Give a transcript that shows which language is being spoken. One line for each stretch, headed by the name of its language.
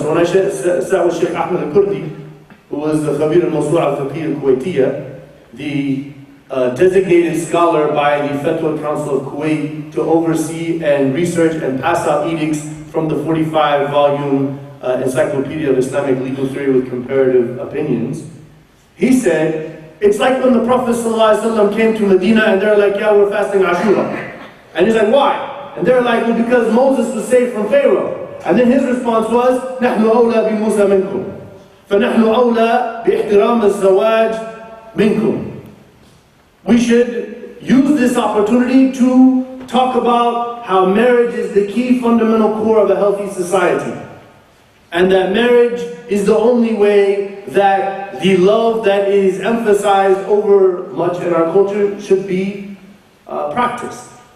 English: So when I sat with Sheikh Ahmed al-Kurdi, who was the Khabir al-Mawsu' al-Fiqh al-Kuwaitiyya, the designated scholar by the Fatwa Council of Kuwait to oversee and research and pass out edicts from the 45-volume Encyclopedia of Islamic Legal Theory with Comparative Opinions. He said, it's like when the Prophet ﷺ came to Medina and they're like, yeah, we're fasting Ashura. And he's like, why? And they're like, well, because Moses was saved from Pharaoh. And then his response was,
Arabic: نحن أولى بموسى منكم. فنحن أولى باحترام الزواج منكم.
English: We should use this opportunity to talk about how marriage is the key fundamental core of a healthy society. And that marriage is the only way that the love that is emphasized over much in our culture should be practiced.